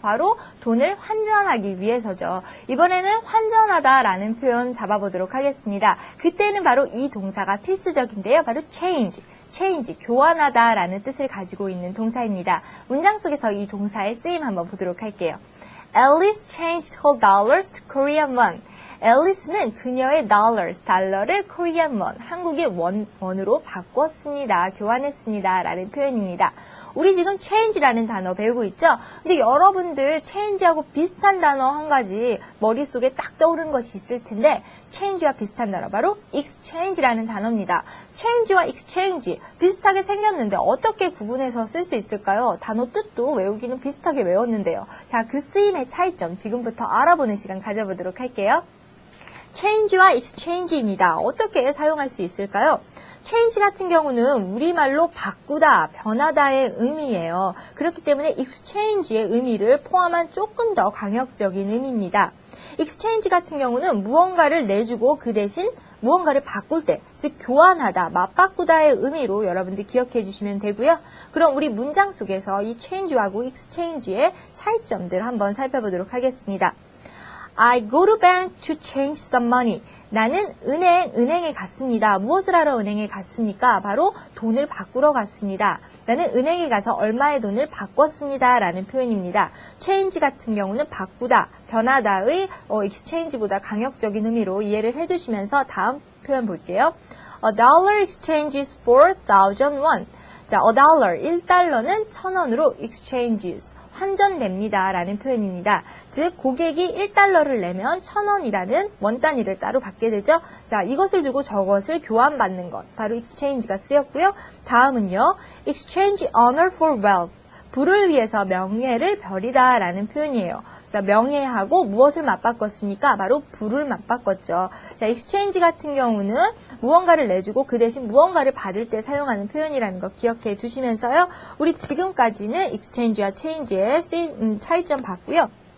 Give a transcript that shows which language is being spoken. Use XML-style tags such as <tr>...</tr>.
<ko>바로 돈을 환전하기 위해서죠. 이번에는 환전하다라는 표현 잡아보도록 하겠습니다. 그때는 바로 이 동사가 필수적인데요. 바로 change, 교환하다라는 뜻을 가지고 있는 동사입니다. 문장 속에서 이 동사의 쓰임 한번 보도록 할게요.</ko> <en>Alice changed her dollars to Korean won.</en> <ko>앨리스는 그녀의 달러를 Korean won, 한국의 원으로 바꿨습니다. 교환했습니다. 라는 표현입니다. 우리 지금 change라는 단어 배우고 있죠? 근데 여러분들 change하고 비슷한 단어 한 가지 머릿속에 딱 떠오르는 것이 있을 텐데 change와 비슷한 단어 바로 exchange라는 단어입니다. change와 exchange 비슷하게 생겼는데 어떻게 구분해서 쓸 수 있을까요? 단어 뜻도 외우기는 비슷하게 외웠는데요. 자, 그 쓰임의 차이점 지금부터 알아보는 시간 가져보도록 할게요. change와 exchange입니다. 어떻게 사용할 수 있을까요? change 같은 경우는 우리말로 바꾸다, 변하다의 의미예요. 그렇기 때문에 exchange의 의미를 포함한 조금 더 강력적인 의미입니다. exchange 같은 경우는 무언가를 내주고 그 대신 무언가를 바꿀 때, 즉 교환하다, 맞바꾸다의 의미로 여러분들 기억해 주시면 되고요. 그럼 우리 문장 속에서 이 change하고 exchange의 차이점들 한번 살펴보도록 하겠습니다.</ko> <en>I go to bank to change some money.</en> <ko>나는 은행에 갔습니다. 무엇을 하러 은행에 갔습니까? 바로 돈을 바꾸러 갔습니다. 나는 은행에 가서 얼마의 돈을 바꿨습니다. 라는 표현입니다. change 같은 경우는 바꾸다, 변하다의 exchange보다 강력적인 의미로 이해를 해주시면서 다음 표현 볼게요.</ko> <en>A dollar exchanges 4,000 won.</en> <ko>자,</ko> <en>a dollar,</en> <ko>1달러는 1,000원으로</ko> <en>exchanges,</en> <ko>환전됩니다. 라는 표현입니다. 즉, 고객이 1달러를 내면 1,000원이라는 원 단위를 따로 받게 되죠. 자, 이것을 두고 저것을 교환받는 것, 바로 exchange가 쓰였고요. 다음은요,</ko> <en>exchange honor for wealth.</en> <ko>부를 위해서 명예를 버리다 라는 표현이에요. 자, 명예하고 무엇을 맞바꿨습니까? 바로 부를 맞바꿨죠. 자, exchange 같은 경우는 무언가를 내주고 그 대신 무언가를 받을 때 사용하는 표현이라는 거 기억해 두시면서요. 우리 지금까지는 exchange와 change의 차이점 봤고요.</ko>